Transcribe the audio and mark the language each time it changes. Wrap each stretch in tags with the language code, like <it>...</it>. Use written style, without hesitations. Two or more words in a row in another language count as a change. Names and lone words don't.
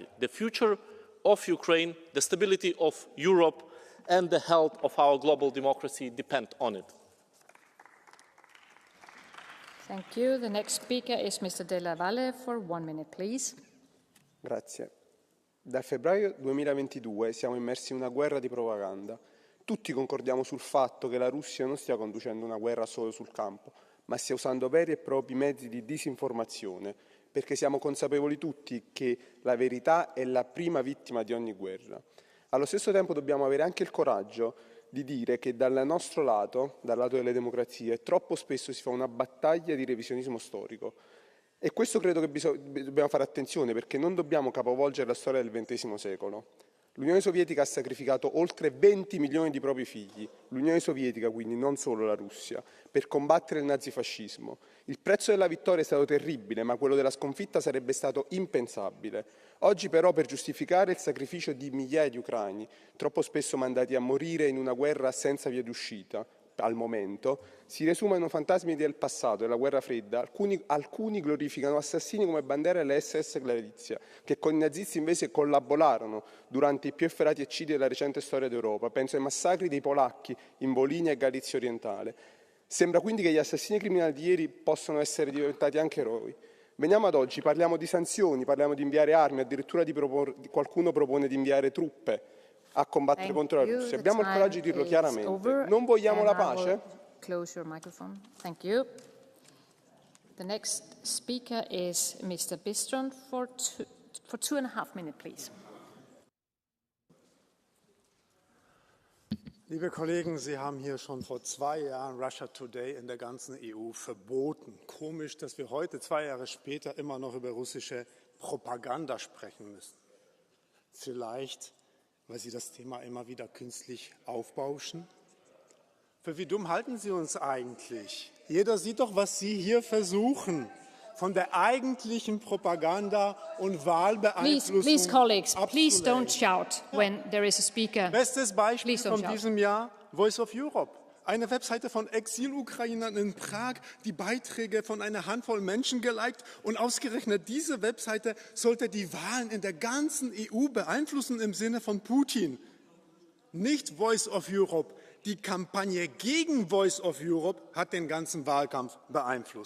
<en>The future of Ukraine, the stability of Europe, and the health of our global democracy depend on it. Thank you. The next speaker is Mr. Della Valle for 1 minute, please.</en> <it>Grazie. Dal febbraio 2022 siamo immersi in una guerra di propaganda. Tutti concordiamo sul fatto che la Russia non stia conducendo una guerra solo sul campo, ma stia usando veri e propri mezzi di disinformazione, perché siamo consapevoli tutti che la verità è la prima vittima di ogni guerra. Allo stesso tempo dobbiamo avere anche il coraggio di dire che dal nostro lato, dal lato delle democrazie, troppo spesso si fa una battaglia di revisionismo storico. E questo credo che dobbiamo fare attenzione, perché non dobbiamo capovolgere la storia del XX secolo. L'Unione Sovietica ha sacrificato oltre 20 milioni di propri figli, l'Unione Sovietica quindi, non solo la Russia, per combattere il nazifascismo. Il prezzo della vittoria è stato terribile, ma quello della sconfitta sarebbe stato impensabile. Oggi però, per giustificare il sacrificio di migliaia di ucraini, troppo spesso mandati a morire in una guerra senza via d'uscita, al momento, si riesumano fantasmi del passato, della guerra fredda. Alcuni glorificano assassini come Bandera e la SS Galizia, che con i nazisti invece collaborarono durante i più efferati eccidi della recente storia d'Europa. Penso ai massacri dei polacchi in Volinia e Galizia orientale. Sembra quindi che gli assassini criminali di ieri possano essere diventati anche eroi. Veniamo ad oggi, parliamo di sanzioni, parliamo di inviare armi, addirittura qualcuno propone di inviare truppe a combattere contro la Russia. Abbiamo il coraggio di dirlo chiaramente. Non vogliamo la pace?</it> <en>Close your microphone. Thank you. The next speaker is Mr. Bistron for 2.5 minutes, please.</en> <de>Liebe Kollegen, Sie haben hier schon vor 2 Jahren Russia Today in der ganzen EU verboten. Komisch, dass wir heute, 2 Jahre später, immer noch über russische Propaganda sprechen müssen. Vielleicht, weil Sie das Thema immer wieder künstlich aufbauschen? Für wie dumm halten Sie uns eigentlich? Jeder sieht doch, was Sie hier versuchen, von der eigentlichen Propaganda und Wahlbeeinflussung.</de> <en>Please, colleagues, please don't shout when there is a speaker.</en> <de>Bestes Beispiel von diesem Jahr, Voice of Europe. Eine Webseite von Exil-Ukrainern in Prag, die Beiträge von einer Handvoll Menschen geliked, und ausgerechnet diese Webseite sollte die Wahlen in der ganzen EU beeinflussen im Sinne von Putin. Nicht Voice of Europe. Die Kampagne gegen Voice of Europe hat den ganzen Wahlkampf beeinflusst.</de>